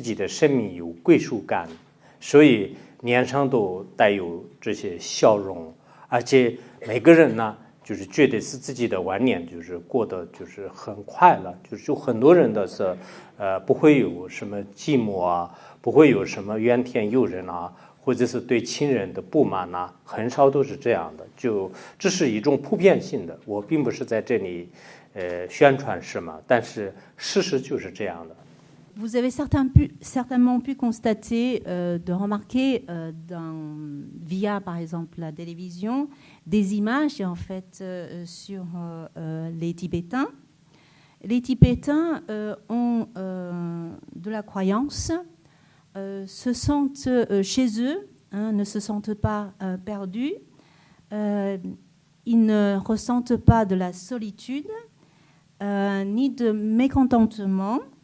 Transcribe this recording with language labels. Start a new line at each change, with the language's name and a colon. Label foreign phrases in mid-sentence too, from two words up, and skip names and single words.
Chinese: 己的生命有归属感，所以脸上都带有这些笑容，而且每个人呢，就是觉得是自己的晚年就是过得就是很快乐，就很多人的是不会有什么寂寞啊，不会有什么怨天尤人啊，或者是对亲人的不满啊，很少都是这样的。就这是一种普遍性的，我并不是在这里宣传什么，但是事实就是这样的。
French: Vous avez certainement pu constater, de remarquer via par exemple la télévision des images en fait sur les Tibétains. Les Tibétains ont de la croyance, se sentent chez eux, ne se sentent pas perdus, ils ne ressentent pas de la solitude ni de mécontentement.